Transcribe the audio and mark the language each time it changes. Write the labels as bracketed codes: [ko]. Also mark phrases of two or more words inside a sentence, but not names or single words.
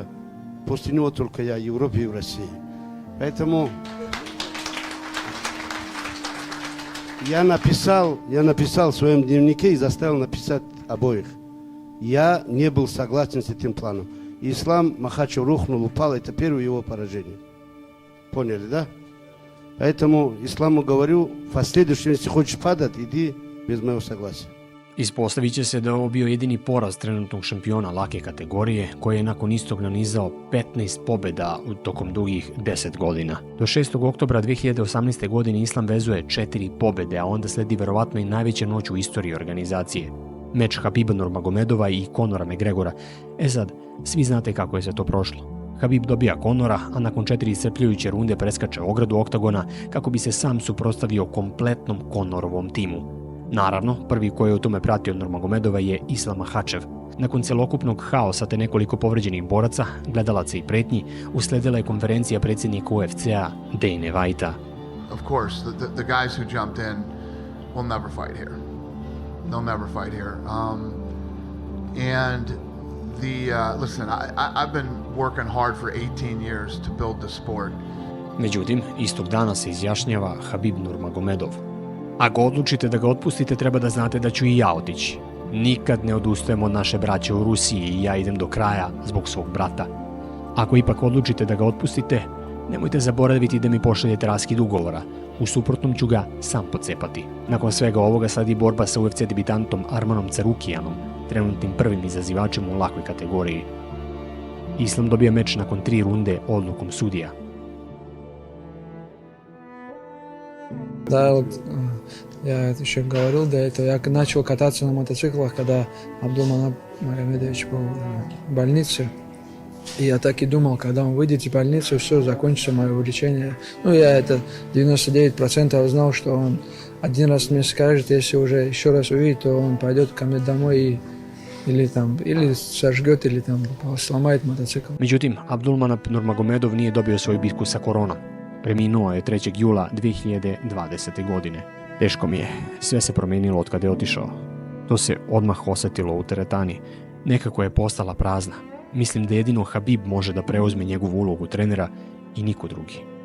[ru] После него только я в Европе и в России. Поэтому я написал в своем дневнике и заставил написать обоих. Я не был согласен с этим планом. И Ислам Махачев рухнул, упал. Это первое его поражение. Поняли, да? Поэтому Исламу говорю, в последующем, если хочешь падать, иди без моего согласия. [sr] Ispostavit će se da je ovo bio jedini poraz trenutnog šampiona lake kategorije, koji je nakon istog nanizao 15 pobjeda tokom dugih 10 godina. Do 6. oktobra 2018. godine Islam vezuje 4 pobjede, a onda sledi verovatno i najveća noć u istoriji organizacije. Meč Habiba Nurmagomedova i Conora McGregora. Sad, svi znate kako je se to prošlo. Habib dobija Conora, a nakon 4 iscrpljujuće runde preskače ogradu oktagona kako bi se sam suprotstavio kompletnom Conorovom timu. Naravno, prvi koji je u tome pratio Nurmagomedova je Islam Makhachev. Nakon celokupnog haosa te nekoliko povređenih boraca, gledalaca i pretnji, usledila je konferencija predsjednika UFC-a Dana Whitea. [en] Of course, the guys who jumped in will never fight here. They'll never fight here. Listen, I've been working hard for 18 years to build the sport. [sr] Međutim, istog dana se izjašnjava Habib Nurmagomedov. Ako odlučite da ga otpustite, treba da znate da ću i ja otići. Nikad ne odustajem od naše braće u Rusiji i ja idem do kraja zbog svog brata. Ako ipak odlučite da ga otpustite, nemojte zaboraviti da mi pošaljete raskid ugovora. U suprotnom ću ga sam pocepati. Nakon svega ovoga sledi borba sa UFC debitantom Armanom Carukijanom, trenutnim prvim izazivačem u lakoj kategoriji. Islam dobija meč nakon 3 runde odlukom sudija. [ru] Да, я еще говорил до этого, я начал кататься на мотоциклах, когда Абдулманап Магомедович был в больнице. И я так и думал, когда он выйдет из больницы, все, закончится мое увлечение. Ну, я это 99% знал, что он один раз мне скажет, если уже еще раз увидит, то он пойдет ко мне домой или сожгет, или там сломает мотоцикл. [sr] Međutim, Abdulmanap Nurmagomedov nije dobio svoju bitku sa koronom. Preminuo je 3. jula 2020. godine. Teško mi je, sve se promijenilo od kada je otišao. To se odmah osjetilo u teretani. Nekako je postala prazna. Mislim da jedino Habib može da preuzme njegovu ulogu trenera i niko drugi.